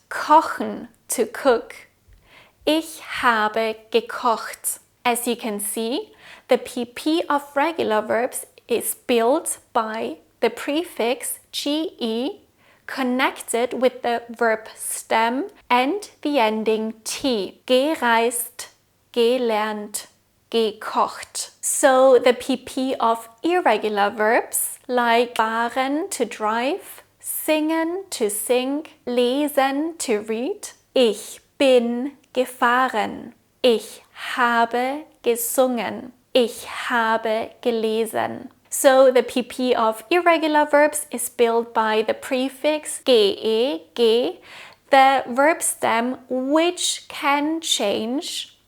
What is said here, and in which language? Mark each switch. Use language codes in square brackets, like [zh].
[de] Kochen, [en] to cook. [de] Ich habe gekocht. [en] As you can see, the PP of regular verbs is built by the prefix GE connected with the verb stem and the ending T. [de] Gereist, gelernt, gekocht. [en] So the PP of irregular verbs like fahren, to drive, singen, to sing, lesen, to read. [de] Ich bin gefahren. Ich habe gesungen. Ich habe gelesen. [en] So the PP of irregular verbs is built by the prefix ge, the verb stem, which can change.